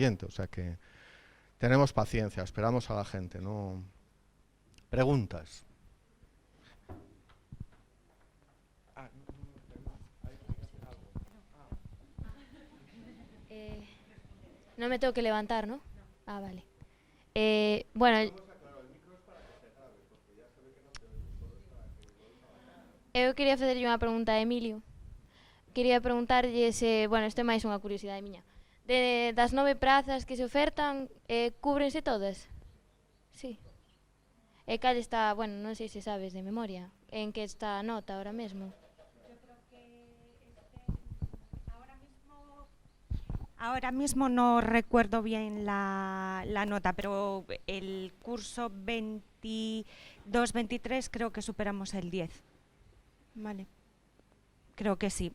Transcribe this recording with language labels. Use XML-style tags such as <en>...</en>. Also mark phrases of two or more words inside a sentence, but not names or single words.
<es>O sea que tenemos paciencia, esperamos a la gente, ¿no? Preguntas. No me tengo que levantar, ¿no? Ah, vale.</es> <gl>Bueno, eu quería facerlle unha pregunta a Emilio. Quería preguntarlle se, bueno, isto é máis unha curiosidade miña. Das 9 prazas que se ofertan, cúbrense todas? Sí. E cal está, bueno, non sei se sabes de memoria, en que está a nota ahora mesmo.</gl> <es>Ahora mismo no recuerdo bien la nota, pero el curso 22-23 creo que superamos el 10. Vale. Creo que sí.</es>